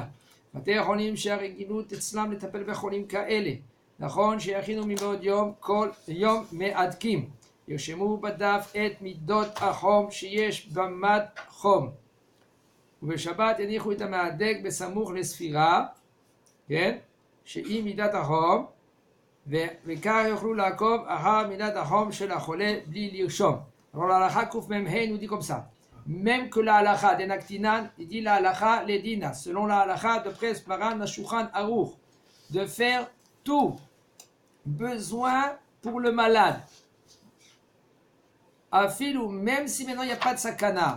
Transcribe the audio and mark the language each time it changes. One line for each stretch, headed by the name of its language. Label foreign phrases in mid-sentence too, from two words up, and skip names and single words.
Hebrew: בתי החולים שהרגילות אצלם לטפל בחולים כאלה נכון שיכינו מבעוד יום כל יום מעדקים ירשמו בדף את מידות החום שיש במד חום ובשבת הניחו את המהדק בסמוך לספירה, כן? שהיא מידת החום, וכך יוכלו לעקוב אחר מידת החום של החולה בלי לרשום.
French: Alors la halakha Kuf Mem He nous dit comme ça. Même que la halakha d'Enaktinan, il dit la
Hebrew: הלכה לדינא,
French: selon la halakha de Pres Maran Shulchan Aruch, de faire tout besoin pour le malade. Afilou, même si maintenant il n'y a pas de sakana.